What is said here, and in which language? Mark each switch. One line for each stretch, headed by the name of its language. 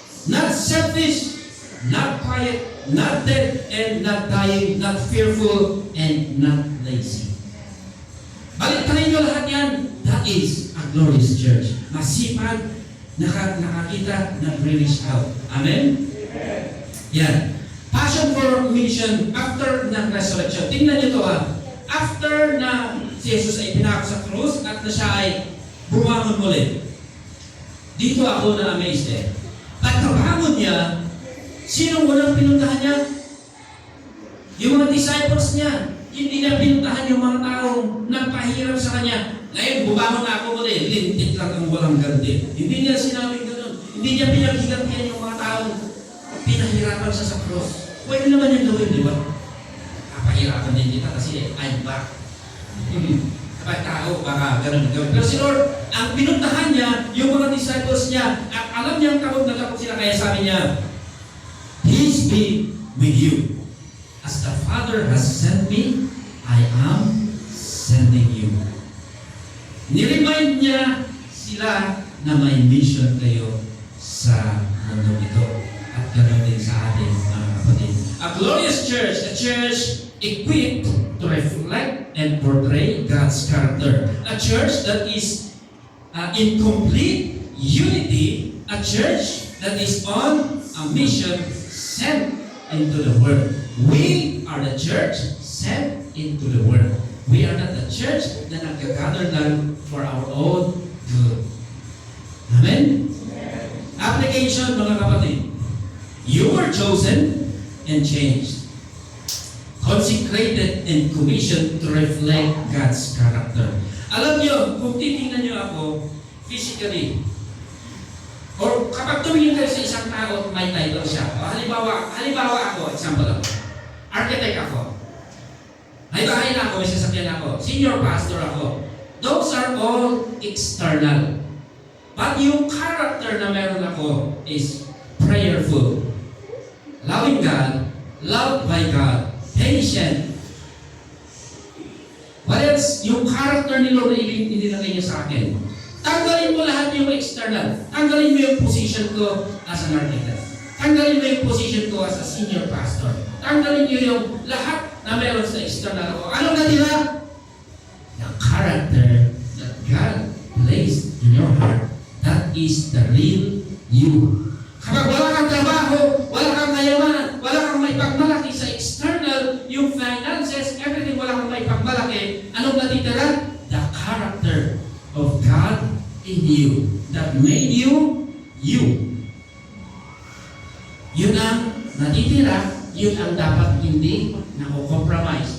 English: Not selfish, not quiet, not dead, and not dying, not fearful, and not lazy.
Filipino: Baliktay nyo lahat yan.
English: That is a glorious church.
Filipino: Masipag, nakakita, nag-release out. Amen? Yan.
English: Passion for mission after ng resurrection.
Filipino: Tingnan nyo ito After na si Jesus ay pinako sa krus at na siya ay bumangon muli. Dito ako na-amazed Pagkabangon niya, sinong unang pinuntahan niya? Yung mga disciples niya. Hindi niya pinuntahan yung mga taong nagpahirap sa kanya. Ngayon, bumangon na ako muli. Lintik lang ang walang ganti. Hindi niya sinabing gano'n. Hindi niya pinaghigantihan yung mga taong pinahirapan siya sa krus. Pwede naman yung gawin, di ba? Kapahirapan din kita kasi
English: I'm back.
Filipino: Kapag tao, baka ganun gawin. Pero si Lord, ang pinuntahan niya, yung mga disciples niya, at alam niyang takot na takot sila, kaya sabi niya,
English: Peace be with you. As the Father has sent me, I am sending you.
Filipino: Niremind niya sila na may mission kayo sa mundo ito. At ganoon din sa atin, mga kapatid.
English: A glorious church, a church equipped to reflect and portray God's character. A church that is in complete unity, a church that is on a mission sent into the world. We are the church sent into the world. We are not the church
Filipino: na nagkagather lang
English: for our own good. Amen? Application,
Filipino: mga kapatid.
English: You were chosen and changed. Consecrated and commissioned to reflect God's character.
Filipino: Alam niyo, kung titingnan niyo ako physically, or kapag tumingin kayo sa isang tao, may title siya. O, halimbawa ako, example ako. Architect ako. May bahay na ako, may sasakyan ako. Senior pastor ako.
English: Those are all external. But yung character na meron ako is prayerful. Loving God, loved by God, patient. What else?
Filipino: Yung character ni Lord na inilagay niya sa akin. Tanggalin mo lahat yung external. Tanggalin mo yung position ko as an architect. Tanggalin mo yung position ko as a senior pastor. Tanggalin niyo yung lahat na meron sa external ko. Anong natira?
English: The character that God placed in your heart. That is the real you.
Filipino: Kapag wala kang trabaho, wala kang kayamanan, wala kang may pagmalaki sa external, yung finances, everything wala kang may pagmalaki, anong natitira?
English: The character of God in you that made you, you.
Filipino: Yun ang natitira, yun ang dapat hindi nako-compromise.